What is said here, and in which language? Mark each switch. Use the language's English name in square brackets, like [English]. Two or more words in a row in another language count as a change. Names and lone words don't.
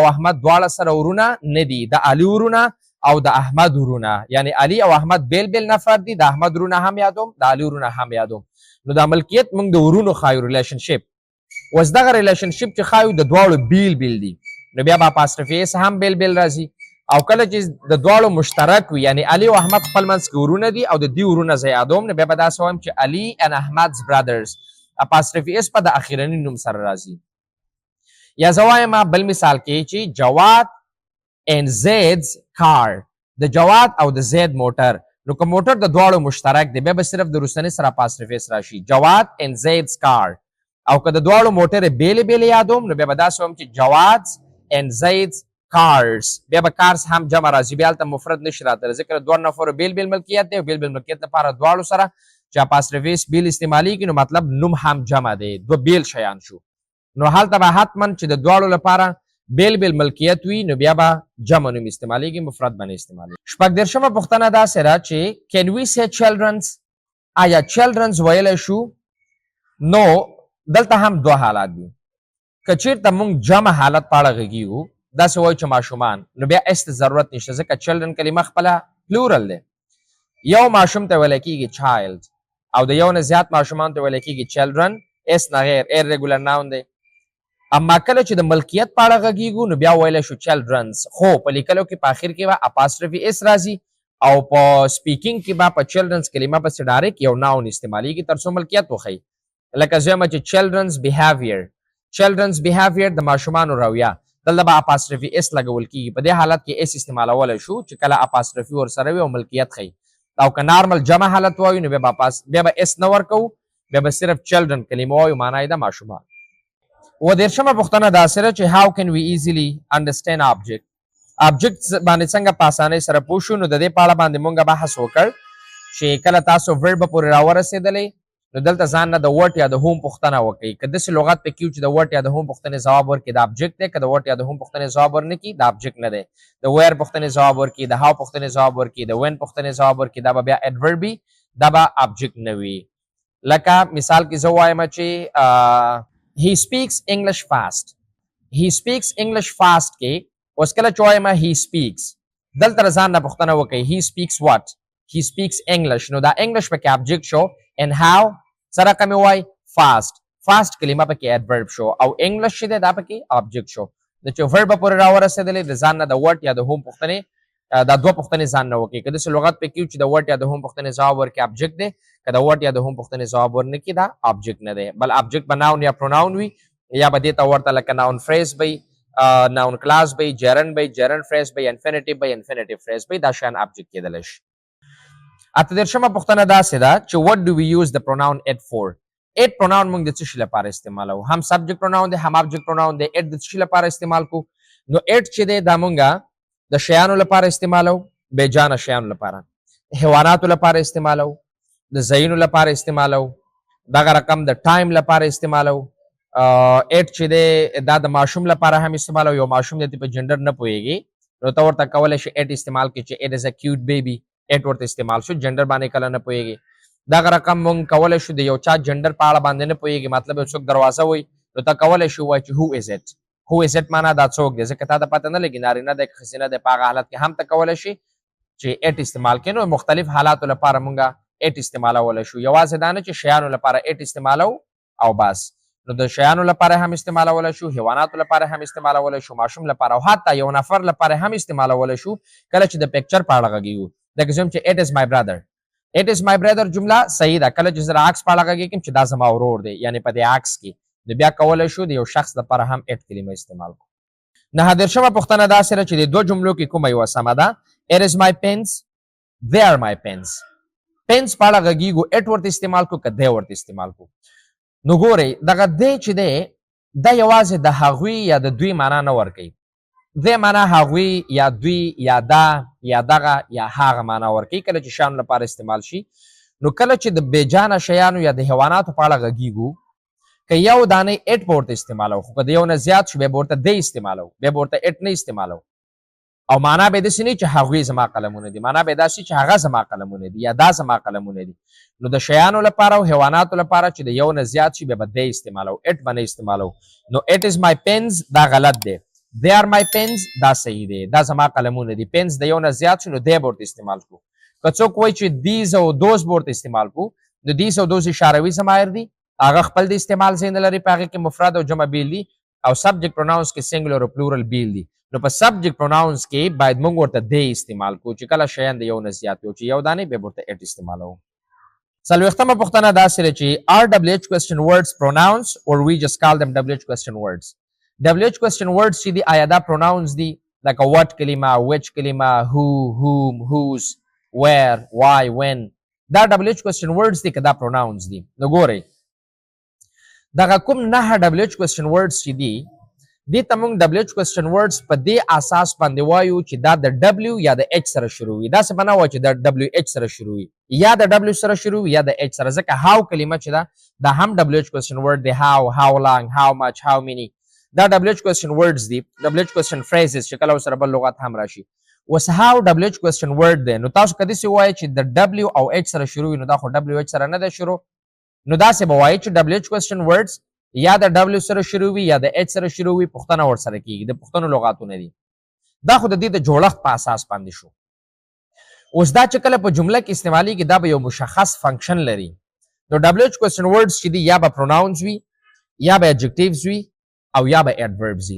[Pashto] احمد دواړه سره ورونه نه دي د علي ورونه او د احمد ورونه یعنی علي او احمد بیل نفر دي د احمد ورونه هم یادوم د علي ورونه هم یادوم نو دا ملکیت موږ د ورونو خایو ریلیشنشپ اوس دغه ریلیشنشپ چې خایو د دواړو بیل دي نو بیا به [English] apostrophe s [Pashto] هم بیل راځي او کله چې د دواړو مشترک وي یعنی علي او احمد خپل منځ کې ورونه دي او د دې ورونه زه یادوم نو بیا به داسې وایم چې علي [English] and Ahmad's brothers apostrophe s [Pashto] په د اخرني نوم سره راځي یا زه وایم بل مثال کې چې جواد [English] and Zaid's car [Pashto] د جواد او د زید موټر نو که موټر د دواړو مشترک دی بیا به صرف د وروستني سره apostrophe s راشي جواد [English] and Zaid's car [Pashto] او که د دواړو موټر بیل یادوم نو بیا به داسې وایم چې جواد [English] and Zaid's cars [Pashto] بیا به cars هم جمع راځي بیا هلته مفرد نشي راتلی ځکه د دوه نفرو بیل ملکیت دی او بیل ملکیت لپاره دواړو سره چې [English] apostrophe s [Pashto] بیل استعمالیږي نو مطلب نوم هم جمع دی دوه بیل شیان شو نو هلته به حتما چې د دواړو لپاره بیل ملکیت وي نو بیا به جمع نوم استعمالیږي مفرد باندې استعمالیږي شپږ دېرشمه پوښتنه داسې ده چې [English] can we say children's [Pashto] آیا children's ویلی شو نو دلته هم دوه حالات دي که چېرته موږ جمع حالت په اړه غږیږو داسې وایو چې ماشومان نو بیا اس ته ضرورت نشته ځکه children کلمه خپله پلورل دی یو ماشوم ته ویلی کېږي child او د یو نه زیات ماشومان ته ویلی کېږي children اس نه غیر [English] irregular noun [Pashto] دی اما کله چې د ملکیت په اړه غږیږو نو بیا ویلی شو children's خو په لیکلو کې په آخر کې به [English] apostrophe s [Pashto] راځي او په سپیکینګ کې به په children's کلمه پسې ډایرکټ یو ناون استعمالیږي تر څو ملکیت وښیي لکه زه وایم چې [English] children's behavior [Pashto] د ماشومانو رویه دلته به [English] apostrophe s [Pashto] لګول کېږي په دې حالت کې s استعمالولی شو چې کله apostrophe ورسره وي او ملکیت ښیي او که نارمل جمع حالت وایو نو بیا به s نه ورکوو بیا به صرف children کلمه وایو معنا یې ده ماشومان. و دېرشمه پوښتنه داسې ده چې [English] how can we easily understand object [Pashto] باندې څنګه په اسانۍ سره پوه شو. نو د دې په اړه باندې مونږ بحث وکړ چې کله تاسو verb پورې راورسېدلئ نو دلته ځان نه د what یا د whom پوښتنه وکړئ. که داسې لغت پکې وي چې د what یا د whom پوښتنې ځواب ورکړي دا object دی، که د what یا د whom پوښتنې ځواب ورنکړي دا object نه دی. د where پوښتنې ځواب ورکړي، د how پوښتنې ځواب ورکړي، د when پوښتنې ځواب ورکړي، دا به بیا adverb وي، دا به object نه وي. لکه مثال کې زه وایم چې [English] he speaks English fast. he speaks English fast [Pashto] کې اوس کله چې وایم [English] he speaks [Pashto] دلته ځان نه پوښتنه وکړئ [English] he speaks what he speaks English [Pashto] نو دا English پکې object شو [English] and how [Pashto] سره کوم وای fast کلمه پکې adverb شو او English چې دا پکې object شو. د چې verb پورې راورسېدلې د ځان نه د what یا د whom پوښتنې دا دوه پوښتنې ځان نه وکړي. که داسې لغت پکې وي چې د what یا د whom پوښتنې ځواب ورکړي object دی، که د what یا د whom پوښتنې ځواب ورنکړي دا object نه دی، بل object به noun یا pronoun وي یا به دې ته ورته لکه [English] noun phrase [Pashto] وي، [English] noun clause [Pashto] وي، gerund وي، [English] gerund phrase [Pashto] وي، infinitive وي، [English] infinitive phrase [Pashto] وي، دا شیان object کېدلی شي. اته دېرشمه پوښتنه داسې ده چې [English] what do we use the pronoun it for. it pronoun [Pashto] موږ د څه شي لپاره استعمالوو؟ هم [English] subject pronoun [Pashto] دی هم [English] object pronoun [Pashto] دی. it د څه شي لپاره استعمال کو؟ نو it چې دی دا موږ د شیانو لپاره استعمالو، بې جانه شیانو لپاره، حیواناتو لپاره استعمالو، د ځایونو لپاره استعمالو، دغه رقم د ټایم لپاره استعمالو. it چې دی دا د ماشوم لپاره هم استعمالو. یو ماشوم دی په جنډر نه پوهیږي نو ته ورته کولی شي it استعمال کړي چې [English] it is a cute baby. [Pashto] it ورته استعمال شو، جنډر باندې کله نه پوهیږي. دغه رقم مونږ کولی شو د یو چا جنډر په اړه باندې نه پوهیږي، مطلب یو څوک دروازه وایي نو ته کولی شي ووایي چې [English] who is it. who is it [Pashto] معنا دا څوک دی، ځکه تا ته پته نه لګي نارینه دی که ښځینه دی. په هغه حالت کې هم ته کولی شي چې it استعمال کړي. نو مختلف حالاتو لپاره مونږ it استعمالولی شو. یوازې دا نه چې شیانو لپاره it استعمالو او بس. نو د شیانو لپاره هم استعمالولی شو، حیواناتو لپاره هم استعمالولی شو، ماشوم لپاره او حتی یو نفر لپاره هم استعمالولی شو کله چې د پکچر په اړه غږیږو. لکه زه چې [English] it is my brother. it is my brother [Pashto] جمله صحیح ده. کله چې زه د عکس په اړه غږیږم چې دا زما ورور دی یعنی په دې عکس کې نو بیا کولی شو د یو شخص لپاره هم it کلمه استعمال کړو. نهه دېرشمه پوښتنه داسې ده چې د دوه جملو کې کومه یوه سمه ده. [English] it is my pens they are my pens. [Pashto] pens په اړه غږیږو it ورته استعمال کړو که they ورته استعمال کړو. نو ګورئ دغه they چې دی دا یوازې د هغوی یا د دوی معنا نه ورکوي. they معنا هغوی یا دوی یا دا یا دغه یا هغه معنا ورکوي کله چې شیانو لپاره استعمال شي. نو کله چې د بېجانه شیانو یا د حیواناتو په اړه غږیږو که یو دانې it به ورته استعمالو، خو که د یو نه زیات شو بیا به ورته they استعمالو، بیا به ورته it نه استعمالو. او معنا به یې داسې نه چې هغوی زما قلمونه دي، معنا به یې داسې چې هغه زما قلمونه دي یا دا زما قلمونه دي. نو د شیانو لپاره او حیواناتو لپاره چې د یو نه زیات شي بیا به they استعمالو، it به نه استعمالو. نو [English] it is my pens [Pashto] دا غلط دی، [English] they are my pens [Pashto] دا صحیح دی، دا زما قلمونه دي. pens د یو نه زیات شو نو they به ورته استعمال کړو. که څوک وایي چې these او those به ورته استعمال کړو نو these او those اشاروي ضمایر دي، هغه خپل د استعمال ځای نه لري، په هغې کې مفرد او جمع بیل دي او [English] subject pronouns [Pashto] کې singular او plural بیل دي. نو په [English] subject pronouns [Pashto] کې باید موږ ورته they استعمال کړو چې کله شیان د یو نه زیات وي، چې یو دانې بیا ورته it استعمالوو. څلوېښتمه پوښتنه داسې ده چې [English] are WH question words pronouns or we just call them WH question words. WH question words [Pashto] چې دي آیا دا [English] pronouns [Pashto] دي لکه [English] what کلمه، which کلمه، who، whom، whose، where، why، when. [Pashto] دا [English] WH question words [Pashto] دي که دا pronouns دي. نو ګورئ دغه کوم 9 [English] WH question words [Pashto] چې دي دې ته موږ [English] WH question words [Pashto] په دې اساس باندې وایو چې دا د W یا د H سره شروع وي. داسې به نه وایو چې د WH سره شروع وي یا د W سره شروع وي یا د H سره، ځکه how کلمه چې ده دا هم [English] WH question word [Pashto] دی. [English] how long، how much، how many دا WH question words دي. WH question phrases [Pashto] چې کله ورسره بل لغت هم راشي. اوس how [English] WH question word [Pashto] دی نو تاسو که داسې ووایئ چې د W او H سره شروع وي نو دا خو WH سره نه دی شروع. نو داسې به وایي چې [English] WH question words [Pashto] یا د W سره شروع وي یا د H سره شروع وي، پوښتنه ورسره کېږي، د پوښتنو لغاتونه دي. دا خو د دې د جوړښت په اساس باندې شو. اوس دا چې کله په جمله کې استعمالیږي دا به یو مشخص فنکشن لري. نو [English] WH question words [Pashto] چې دي یا به pronouns وي یا به adjectives وي او یا به adverbs وي.